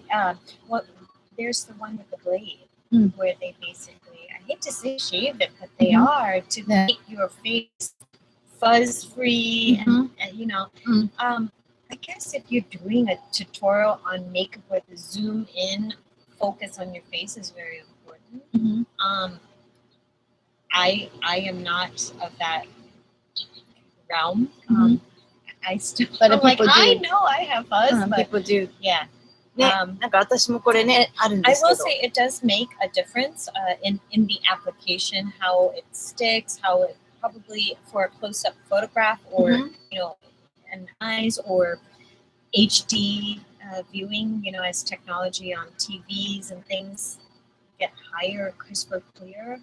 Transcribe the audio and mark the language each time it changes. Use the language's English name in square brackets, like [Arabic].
[English] And there's the one with the blade, where they basically, I hate to say shaved it, but they are to make your face fuzz free and I guess if you're doing a tutorial on makeup where the zoom in focus on your face is very important. I am not of that realm. I still like I know I have fuzz, but people do. Yeah. [Japanese] ね、なんか私もこれね、あるんで [English] I [Japanese] すけ [English] will [Japanese] ど。 [English] say it does make a difference in the application, how it sticks, how it probably for a close-up photograph or an eyes or HD viewing, as technology on TVs and things get higher, crisper, clear.